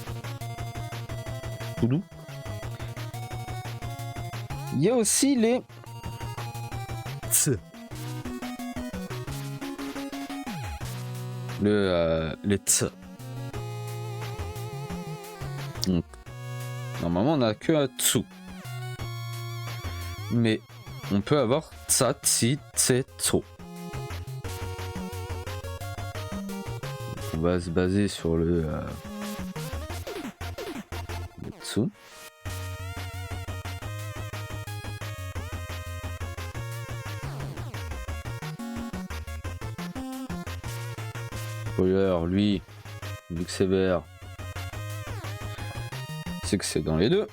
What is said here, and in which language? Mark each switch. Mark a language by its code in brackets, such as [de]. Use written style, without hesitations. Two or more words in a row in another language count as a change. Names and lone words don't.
[fr] Tout doux. Il y a aussi les ts. Les ts. Donc, normalement, on n'a que un tsu. Mais on peut avoir tsa, tsi, tse, tso. On va se baser sur le tsu. Spoiler, lui, vu que c'est vert, c'est que c'est dans les deux.